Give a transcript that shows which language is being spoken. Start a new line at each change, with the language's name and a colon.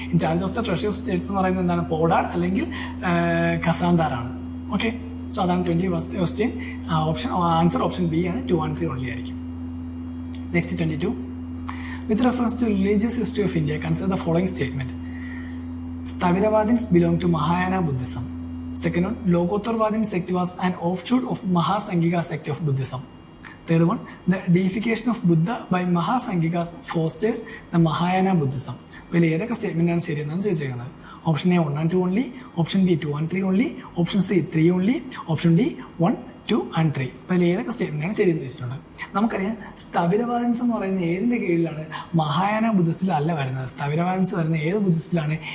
English: in charge of the treasury of states
Malayalam: എന്ന് പറയുന്നത് എന്താണ്? പോഡാർ അല്ലെങ്കിൽ ഖസാന്താർ ആണ്. ഓക്കെ, സോ അതാണ് 21st question. Option answer option B ആണ്. 2 and 3 ഓൺലി ആയിരിക്കും. Next 22.
English: With reference to religious history of India consider the following statement. Sthaviravadins belong to Mahayana Buddhism. Second one, Lokottarawadin sect was an offshoot of Mahasangika sect of Buddhism. Third one, the deification of Buddha by Mahasangikas fostered the Mahayana Buddhism.
Malayalam: അപ്പോൾ ഏതൊക്കെ statement ആണ് ശരിയെന്നാണ് ചോദിച്ചേക്കുന്നത്. Option A 1 and 2 only, option B 2 and 3 only, option C 3 only, option D 1, 2 and 3. അപ്പോൾ ഏതൊക്കെ statement ആണ് ശരിയെന്ന് ചോദിച്ചിട്ടുണ്ട്. നമുക്കറിയാം സ്ഥവിരവാദൻസ് എന്ന് പറയുന്നത് ഏതിൻ്റെ കീഴിലാണ്? മഹായാന ബുദ്ധിസത്തിലല്ല വരുന്നത്. സ്ഥവിരവാദൻസ് വരുന്നത് ഏത് ബുദ്ധിസത്തിലാണ്?